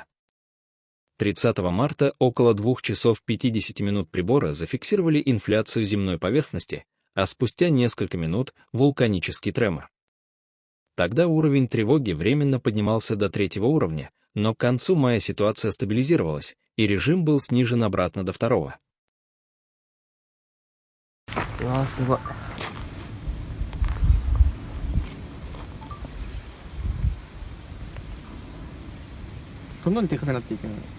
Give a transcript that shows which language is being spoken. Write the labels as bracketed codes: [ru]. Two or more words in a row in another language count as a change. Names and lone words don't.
[ru] 30 марта около 2 часов 50 минут прибора зафиксировали инфляцию земной поверхности, а спустя несколько минут — вулканический тремор. Тогда уровень тревоги временно поднимался до 3-го уровня, но к концу мая ситуация стабилизировалась, и режим был снижен обратно до 2-го. [ja] うわーすごい。どんどんでかくなっていくの。